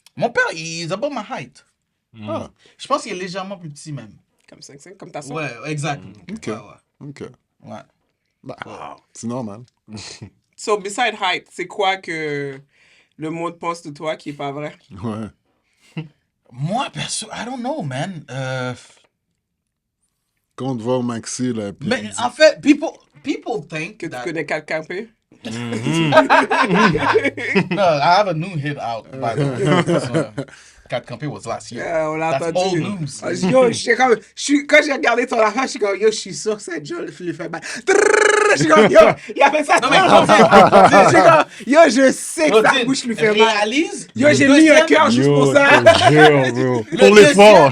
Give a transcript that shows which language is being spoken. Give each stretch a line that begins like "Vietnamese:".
French: Mon père, il est
English: above my height. Ah,
French: Je pense qu'il est légèrement plus petit, même. Comme 5'5", comme ta soeur. Ouais, exact. Ok. Ouais. ok. Ouais. Bah, c'est normal.
English: So, beside height,
French: c'est quoi que le monde pense de toi qui est pas vrai? Ouais. Moi, perso,
English: I don't know, man.
French: Quand on te voit au maxi, là, puis Mais en fait,
English: people think
French: Que tu
English: that...
French: connais 4 campés?
English: No, I have a new hit out, by the way. So, Cat Campé was last year.
French: On l'a
English: That's
French: entendu.
English: old news.
French: Yo, quand j'ai regardé ton affaire, je suis comme, yo, je suis sûr que c'est Joe lui fait mal. Je suis comme, yo, il a fait ça. Non, mais Je suis comme, yo, je sais que sa Claudine, bouche lui fait mal. réalise. Yo, le j'ai mis un deuxième- cœur juste pour ça. Jure, bro. le Pour l'effort.